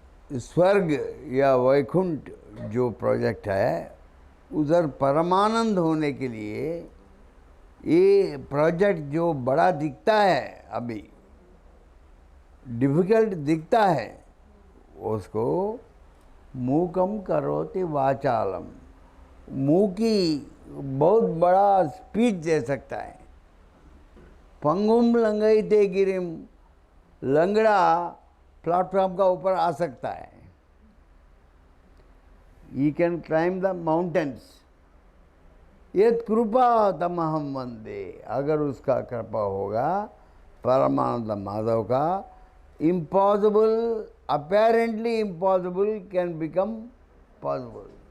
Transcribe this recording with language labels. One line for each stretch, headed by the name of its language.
Hindi: स्वर्ग या वैकुंठ जो प्रोजेक्ट है उधर परमानंद होने के लिए ये प्रोजेक्ट जो बड़ा दिखता है, अभी डिफिकल्ट दिखता है, उसको
Sanskrit: मूकम करोति वाचालम,
Hindi: मुँह की बहुत बड़ा स्पीच दे सकता है।
Sanskrit: पंगुम लंघयिते गिरिम,
Hindi: लंगड़ा प्लेटफॉर्म का ऊपर आ सकता है।
English: He can climb the mountains.
Sanskrit: यत कृपा तमहम वंदे,
Hindi: अगर उसका कृपा होगा परमानंद माधव का,
English: Impossible, apparently impossible can become possible.